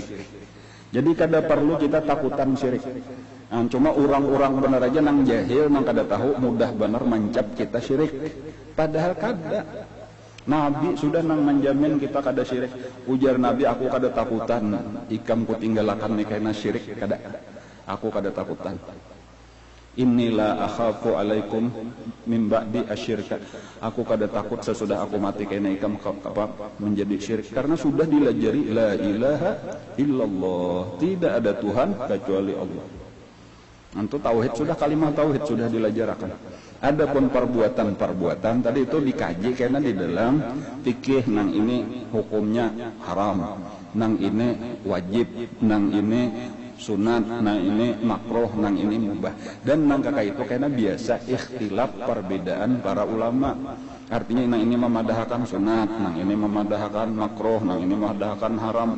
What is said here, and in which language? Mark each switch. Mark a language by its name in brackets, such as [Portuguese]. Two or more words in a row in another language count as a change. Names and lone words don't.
[Banjar] Jadi kada perlu kita takutan syirik. Cuma orang-orang benar aja nang jahil nang kada tahu mudah benar mencap kita syirik. Padahal kada. Nabi sudah nang menjamin kita kada syirik. Ujar Nabi, aku kada takutan ikam ku tinggalakan ni kena syirik, kada. Aku kada takutan. [Arabic] إني لا أخاف عليكم من بعدي الشرك. [Banjar] Aku kada takut sesudah aku mati kena ikam menjadi syirik, karena sudah dilajari [Arabic] لا إله إلا الله, [Indonesian] tidak ada Tuhan kecuali Allah. [Banjar] Untuk tauhid sudah, kalimat tauhid sudah dilajarakan. Adapun perbuatan-perbuatan tadi itu dikaji karena di dalam fikih, nang ini hukumnya haram, nang ini wajib, nang ini sunat, nang ini makruh, nang ini mubah. Dan nang kakak itu karena biasa ikhtilaf perbedaan para ulama. Artinya nang ini memadahkan sunat, nang ini memadahkan makruh, nang ini memadahkan haram.